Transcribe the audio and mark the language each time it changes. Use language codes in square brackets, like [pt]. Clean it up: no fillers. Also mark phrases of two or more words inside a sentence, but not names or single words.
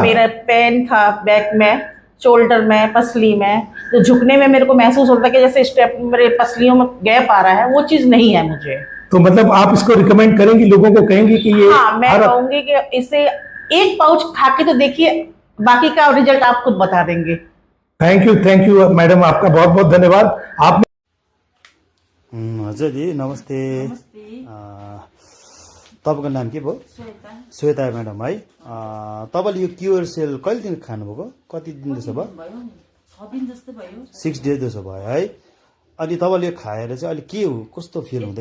[hi] मेरा पेन था बैक में, शोल्डर में, पसली में, जो झुकने में मेरे को महसूस होता है कि जैसे स्टेप मेरे पसलियों में गैप आ रहा है, वो चीज नहीं है मुझे। तो मतलब आप इसको रिकमेंड करेंगी, लोगों को कहेंगी कि ये? हाँ, मैं कहूंगी कि इसे एक पाउच खा के तो देखिए, बाकी का रिजल्ट आप खुद बता देंगे। थैंक यू मैडम, आपका बहुत बहुत धन्यवाद। आप [ne] हजुर जी, नमस्ते। तपाईँको नाम के भयो? श्वेता म्याडम है। तपाईँले यो क्योर सेल कहिले दिन खानुभएको? कति दिन जस्तो भयो? 6 दिन जस्तो भयो। 6 डेज जस्तो भयो है। अनि तपाईँले यो खाएर चाहिँ अहिले के हो, कस्तो फिल हुँदैछ?